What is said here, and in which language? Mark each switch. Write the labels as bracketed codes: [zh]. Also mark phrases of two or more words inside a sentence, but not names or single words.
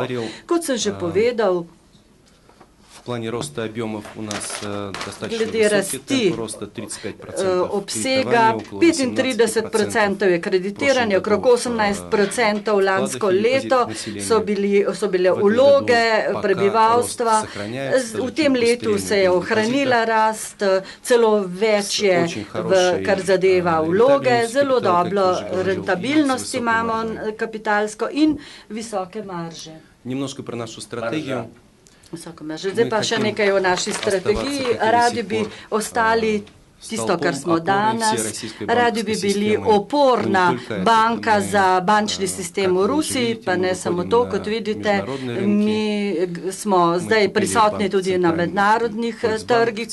[sl] Kot sem že povedal, glede rasti obsega 35% je kreditiranje, okrog 18% lansko leto so bile vloge prebivalstva. V tem letu se je ohranila rast, celo več je, kar zadeva vloge, zelo dobro rentabilnost imamo kapitalsko in visoke marže. [ru] Немножко про нашу стратегию. [sl] Zdaj pa še nekaj o naši strategiji. Radi bi ostali tisto, kar smo danes. Radi bi bili oporna banka za bančni sistem v Rusiji, pa ne samo to, kot vidite. Mi smo zdaj prisotni tudi na mednarodnih trgih.